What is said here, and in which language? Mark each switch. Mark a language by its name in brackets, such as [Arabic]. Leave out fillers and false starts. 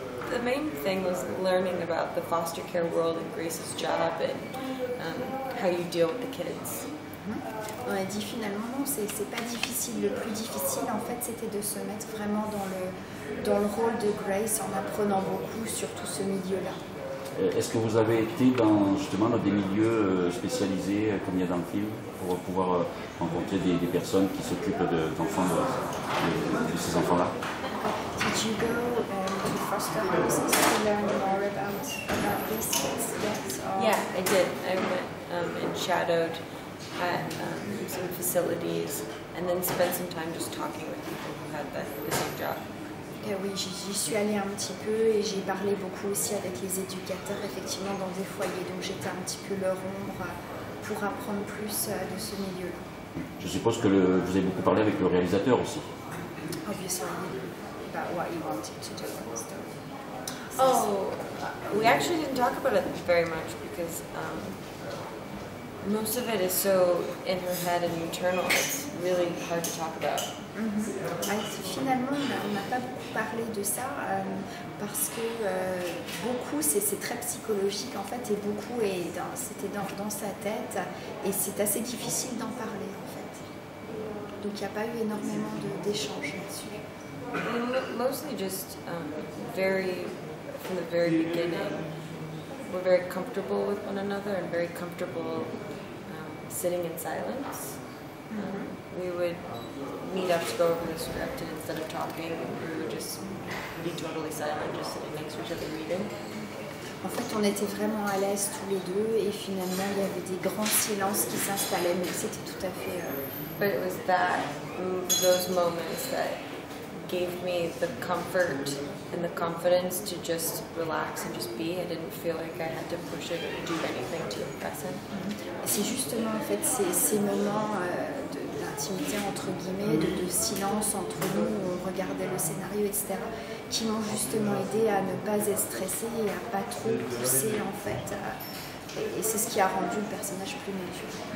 [English] The main thing was learning about the foster care world and Grace's job and how you deal with the kids. [French] On a dit finalement non, c'est pas difficile. Le plus difficile en fait c'était de se mettre vraiment dans le rôle de Grace en apprenant beaucoup sur tout ce milieu-là. Est-ce que vous avez été justement dans des milieux spécialisés comme il y a dans le film pour pouvoir rencontrer des personnes qui s'occupent d'enfants de ces enfants-là? [English] Did you go to foster houses to learn more about these kids? Yes. Yeah, I did. I went and shadowed at some facilities and then spent some time just talking with people who had the same job. [French] Oui, j'y suis allée un petit peu et j'ai parlé beaucoup aussi avec les éducateurs, effectivement, dans des foyers. Donc j'étais un petit peu leur ombre pour apprendre plus de ce milieu-là. Je suppose que vous avez beaucoup parlé avec le réalisateur aussi. [English] Obviously, about what you wanted to do. Oh, we actually didn't talk about it very much because most of it is so in her head and internal, it's really hard to talk about. [French] Finalement, on n'a pas beaucoup parlé de ça parce que beaucoup, c'est très psychologique en fait et beaucoup c'était dans sa tête et c'est assez difficile d'en parler en fait. Donc il n'y a pas eu énormément d'échanges là-dessus. [English] Mostly just from the very beginning, we're very comfortable with one another and very comfortable sitting in silence. We would meet up to go over the script, and instead of talking, we would just be totally silent, just sitting next to each other reading. [French] En fait, on était vraiment à l'aise tous les deux, et finalement, il y avait des grands silences qui s'installaient, mais c'était tout à fait. [English] But it was those moments that gave me the comfort and the confidence to just relax and just be. I didn't feel like I had to push it or do anything to impress him. [French] C'est justement en fait ces moments d'intimité entre guillemets, de silence entre nous où on regardait le scénario, etc., qui m'ont justement aidé à ne pas être stressée et à pas trop pousser en fait. Et c'est ce qui a rendu le personnage plus mature.